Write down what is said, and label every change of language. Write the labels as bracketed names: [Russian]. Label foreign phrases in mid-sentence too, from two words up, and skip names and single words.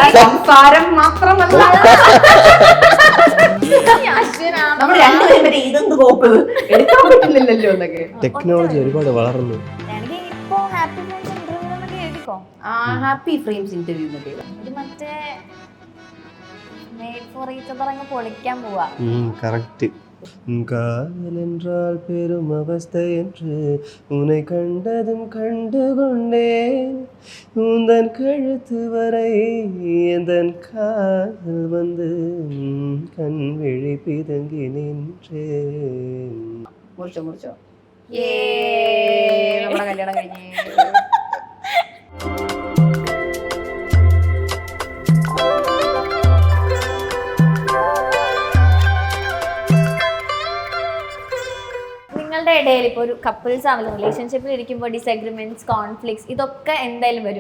[Malayalam] നമ്മൾ രണ്ടുപേരും വരെ ഇതെന്ത് നോക്കുന്നത് എടുക്കാൻ പറ്റുന്നില്ലല്ലോ എന്നൊക്കെ. ടെക്നോളജി ഒരുപാട് വളർന്നു. ഹാപ്പി ഫ്രെയിംസ് ഇന്റർവ്യൂ മറ്റേ [English] made for each other [Malayalam] അങ്ങ് പൊളിക്കാൻ പോവാ. കറക്റ്റ്. [Tamil] காதல் என்றால் பெரும் அவஸ்தை என்று உன்னை கண்டதும் கண்டுகொண்டேன், உந்தன் கழுத்து வரை எந்தன் காதல் வந்து கண் விழி பிதுங்கி நின்றேன். [Malayalam] മുറിച്ചോ നമ്മുടെ കല്യാണം കഴിഞ്ഞേ. നിങ്ങളുടെ ഇടയിൽ ഇപ്പോൾ ഒരു കപ്പിൾസ് ആണെങ്കിലും റിലേഷൻഷിപ്പിൽ ഇരിക്കുമ്പോൾ ഡിസഗ്രിമെന്റ്സ്, കോൺഫ്ലിക്ട്സ് ഇതൊക്കെ എന്തായാലും വരും.